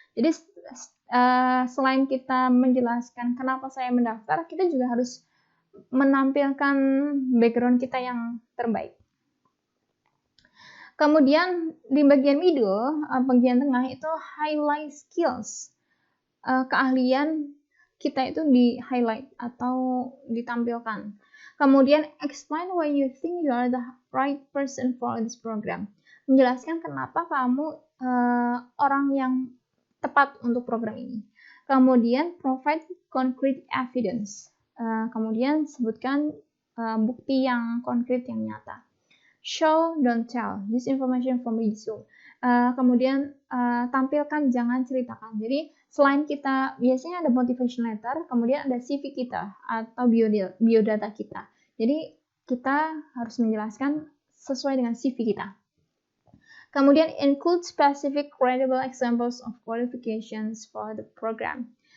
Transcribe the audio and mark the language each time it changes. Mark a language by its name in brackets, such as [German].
[Indonesian] Jadi, selain kita menjelaskan kenapa saya mendaftar, kita juga harus menampilkan background kita yang terbaik. Kemudian di bagian middle, bagian tengah itu highlight skills. Keahlian kita itu di highlight atau ditampilkan. [English] Kemudian explain why you think you are the right person for this program. [Indonesian] Menjelaskan kenapa kamu orang yang tepat untuk program ini. Kemudian [English] provide concrete evidence. [Indonesian] Kemudian sebutkan bukti yang konkret yang nyata. [English] Show, don't tell. Use information from resume. [Indonesian] Kemudian tampilkan, jangan ceritakan. Jadi selain kita biasanya ada motivation letter, kemudian ada CV kita atau biodata kita. Jadi kita harus menjelaskan sesuai dengan CV kita. [English] Kemudian include specific credible examples of qualifications for the program.